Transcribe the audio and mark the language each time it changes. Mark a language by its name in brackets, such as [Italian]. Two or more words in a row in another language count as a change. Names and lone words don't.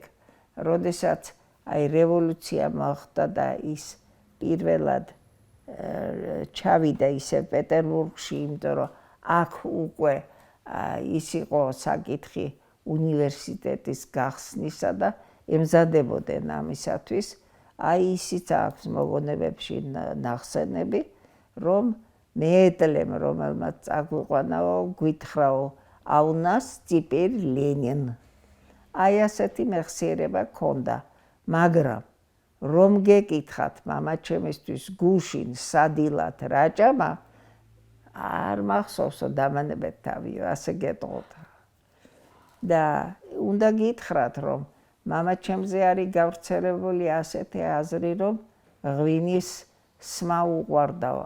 [Georgian] როდესაც აი რევოლუცია მოხდა და ის პირველად ჩავიდა ისე პეტერბურგში, იმიტომ რომ აქ უკვე ის იყო საკითხი უნივერსიტეტის გახსნისა და ემზადებოდნენ ამისათვის. აი ისიც აქვს მოგონებებში ნახსენები, რომ მეეტლემ, რომელმაც წაგვიყვანაო, გვითხრაო, [Russian] а у нас теперь Ленин. [Georgian] აი ასეთი მეხსიერება ქონდა, მაგრამ რომ გეკითხათ მამაჩემისთვის გუშინ სადილად რაჭამა, არ მახსოვსო დამანებეთ თავიო, ასე გეტყოთ. და უნდა გითხრათ, რომ მამაჩემზე არის გავრცელებული ასეთი აზრი, რომ ღვინის სმა უყვარდაო.